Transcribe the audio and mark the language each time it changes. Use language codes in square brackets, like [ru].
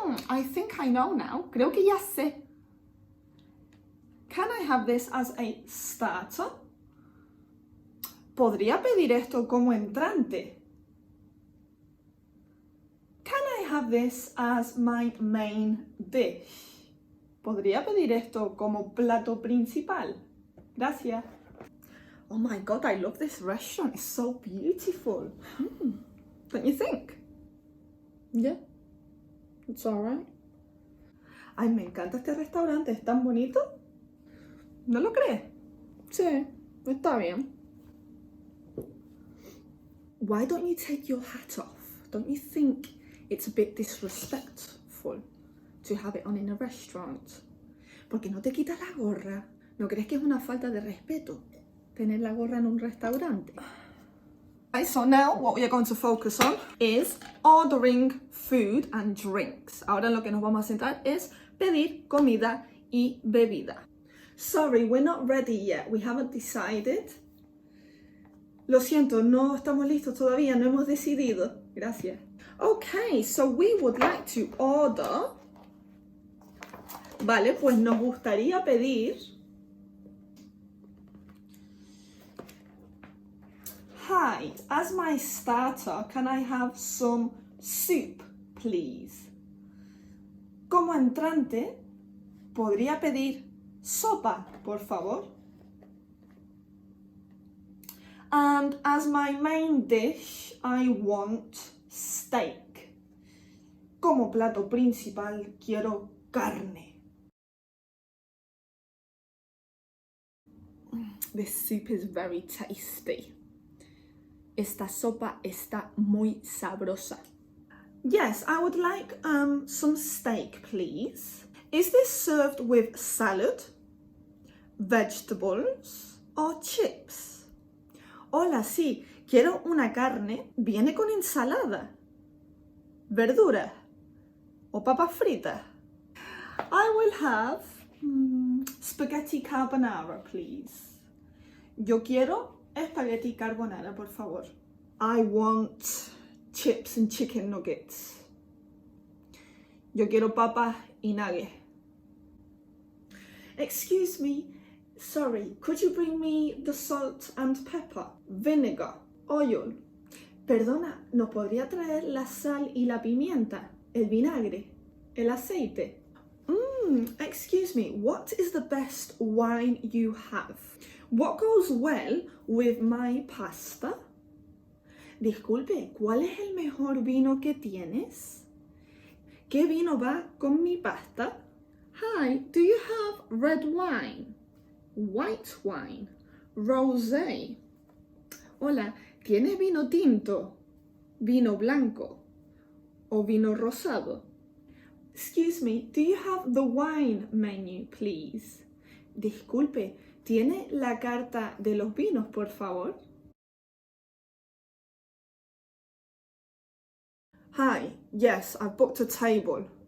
[en] I think I know now. [es] Creo que ya sé. [en] Can I have this as a starter? [es] ¿Podría pedir esto como entrante? [en] Can I have this as my main dish? [es] ¿Podría pedir esto como plato principal? [en] Gracias. Oh my god, I love this restaurant. It's so beautiful. Don't you think? Yeah, it's alright. [es] Ay, me encanta este restaurante, es tan bonito. ¿No lo crees? Sí, está bien. [en] Why don't you take your hat off? Don't you think it's a bit disrespectful to have it on in a restaurant? [es] ¿Por qué no te quitas la gorra? ¿No crees que es una falta de respeto tener la gorra en un restaurante? [en] Okay, so now what we are going to focus on is ordering food and drinks. [es] Ahora lo que nos vamos a centrar es pedir comida y bebida. [en] Sorry, we're not ready yet. We haven't decided. [es] Lo siento, no estamos listos todavía, no hemos decidido. Gracias. [en] Okay, so we would like to order. [es] Vale, pues nos gustaría pedir. [en] Hi, as my starter, can I have some soup, please? [es] Como entrante, ¿podría pedir sopa, por favor? [en] And as my main dish, I want steak. [es] Como plato principal, quiero carne. [en] This soup is very tasty. [es] Esta sopa está muy sabrosa. [en] Yes, I would like some steak, please. Is this served with salad, vegetables, or chips? [es] Hola, sí, quiero una carne. ¿Viene con ensalada, verduras o papas fritas? [en] I will have spaghetti carbonara, please. [es] Yo quiero espagueti carbonara, por favor. [en] I want chips and chicken nuggets. [es] Yo quiero papas y nuggets. [en] Excuse me, sorry, could you bring me the salt and pepper, vinegar, oil? [es] Perdona, ¿nos podría traer la sal y la pimienta, el vinagre, el aceite? [en] Excuse me, what is the best wine you have? What goes well with my pasta? [es] Disculpe, ¿cuál es el mejor vino que tienes? ¿Qué vino va con mi pasta? [en] Hi, do you have red wine, white wine, rosé? [es] Hola, ¿tienes vino tinto, vino blanco o vino rosado? [en] Excuse me, do you have the wine menu, please? [es] Disculpe, ¿tiene la carta de los vinos, por favor? [en] Hi, yes, I've booked a table.